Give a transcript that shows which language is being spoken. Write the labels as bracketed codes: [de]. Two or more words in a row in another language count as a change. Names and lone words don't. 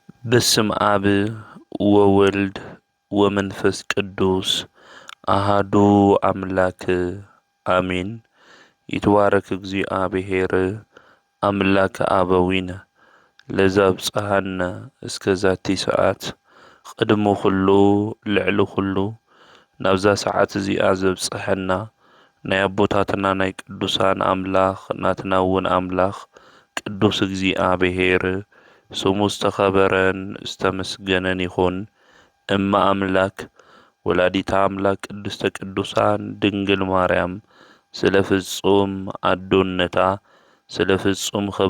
[gez] በስም አብ ወወልድ ወመንፈስ ቅዱስ አሃዱ አምላክ አሜን። ይትባረክ እግዚአብሔር አምላከ አበዊነ ለዘብጽሐነ እስከ ዛቲ ሰዓት ቅድሞ ኩሉ ልዕሊ ኩሉ [ti] ናብዛ ሰዓት እዚኣ ዘብጽሐና ናይ አቦታትና ናይ ቅዱሳን አምላኽ ናትና እውን አምላኽ ቅዱስ እግዚአብሔር ስሙ ዝተኸበረን ዝተመስገነን ይኹን። [gez] እማ አምላክ ወላዲታ አምላክ ቅድስተ ቅዱሳን ድንግል ማርያም ስለ ፍጹም አዶነታ ስለ ፍጹም